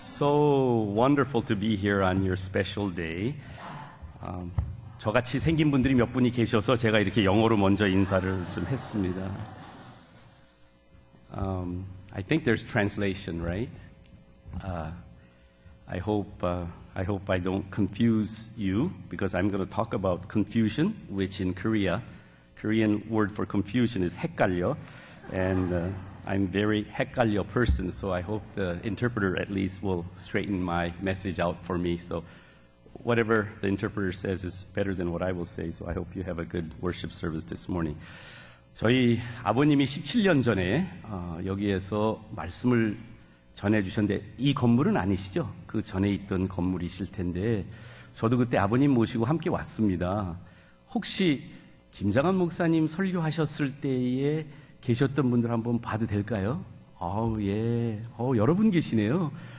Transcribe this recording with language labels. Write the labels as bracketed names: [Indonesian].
[English] so wonderful to be here on your special day. [Korean] 저같이 생긴 분들이 몇 분이 계셔서 제가 이렇게 영어로 먼저 인사를 좀 했습니다. [English] I think there's translation, right? I hope I don't confuse you because I'm going to talk about confusion, which in Korean word for confusion is 헷갈려, and I'm very 헷갈려 person, so I hope the interpreter at least will straighten my message out for me. So whatever the interpreter says is better than what I will say, so I hope you have a good worship service this morning. [Korean] 저희 아버님이 17년 전에 여기에서 말씀을 전해주셨는데 이 건물은 아니시죠? 그 전에 있던 건물이실 텐데 저도 그때 아버님 모시고 함께 왔습니다. 혹시 김장한 목사님 설교하셨을 때에 계셨던 분들 한번 봐도 될까요? 예. 여러분 계시네요.